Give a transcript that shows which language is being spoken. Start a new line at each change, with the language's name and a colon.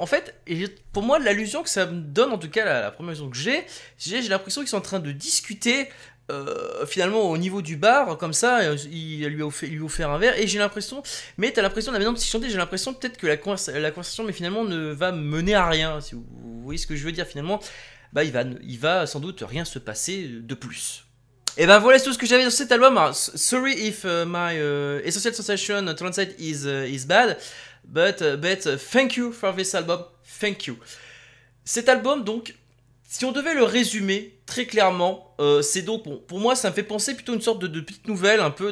French: En fait, pour moi, l'allusion que ça me donne, en tout cas la première allusion que j'ai l'impression qu'ils sont en train de discuter finalement au niveau du bar, comme ça, il lui a offert un verre, et j'ai l'impression, mais t'as l'impression, la manière dont c'est chanté, j'ai l'impression peut-être que la conversation, mais finalement, ne va mener à rien, si vous voyez ce que je veux dire, finalement, bah il va sans doute rien se passer de plus. Et ben voilà, c'est tout ce que j'avais dans cet album.
English: Sorry if my essential sensation translate is bad, but thank you for this album, thank you.
French: Cet album donc, si on devait le résumer très clairement, c'est donc bon, pour moi ça me fait penser plutôt une sorte de petite nouvelle un peu.